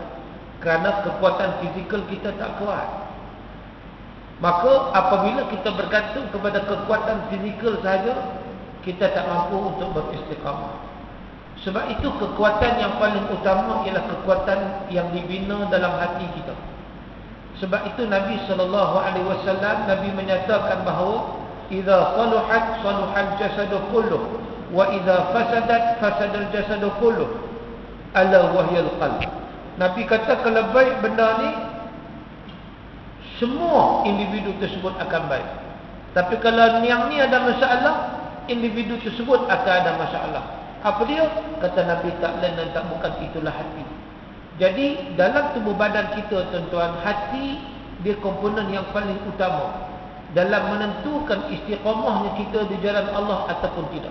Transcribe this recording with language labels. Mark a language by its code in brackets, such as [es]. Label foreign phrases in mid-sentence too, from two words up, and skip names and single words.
[ms] Kerana kekuatan fizikal kita tak kuat. Maka apabila kita bergantung kepada kekuatan fizikal saja, kita tak mampu untuk beristiqamah. Sebab itu kekuatan yang paling utama ialah kekuatan yang dibina dalam hati kita. Sebab itu Nabi SAW, Nabi menyatakan bahawa [ar] إذا صلحت صلح الجسد كله وإذا فسدت فسد الجسد كله ألا وهي القلب. [ms] Nabi kata kalau baik benda ni, semua individu tersebut akan baik. Tapi kalau yang ni ada masalah, individu tersebut akan ada masalah. Apa dia? Kata Nabi, tak lain dan tak bukan, itulah hati. Jadi dalam tubuh badan kita, tuan-tuan, hati dia komponen yang paling utama dalam menentukan istiqamahnya kita di jalan Allah ataupun tidak.